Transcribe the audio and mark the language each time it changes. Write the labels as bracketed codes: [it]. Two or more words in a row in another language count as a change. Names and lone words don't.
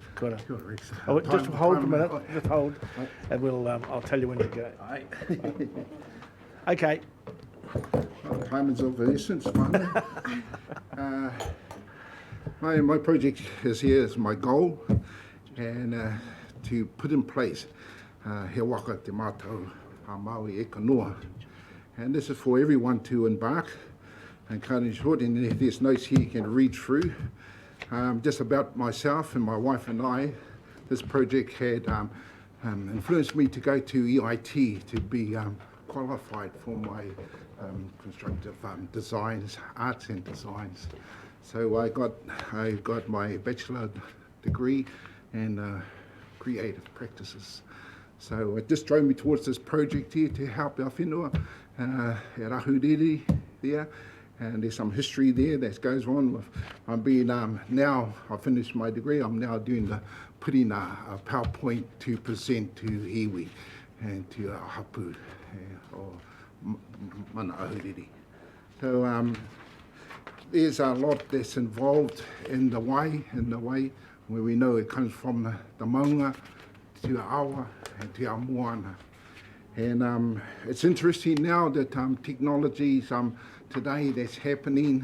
[en] Just hold a minute, just hold, and I'll tell you when to go. Okay. Time is of the essence, my project is here as my goal, and to put in place [mi] he waka te mātou a Māori e kanoa. [en] And this is for everyone to embark and cut in short, and there's notes here you can read through. Just about myself and my wife and I, this project had influenced me to go to EIT to be qualified for my constructive designs, arts and designs. So I got my bachelor degree in creative practices. So it just drove me towards this project here to help our [mi] whenua e Rahuriri [en] there. And there's some history there that goes on with, I'm being, now I've finished my degree, I'm now doing putting a PowerPoint to present to iwi and to hapu or mana ahuriri. So there's a lot that's involved in the way where we know it comes from the maunga to our awa and to our moana. And it's interesting now that technologies today that's happening.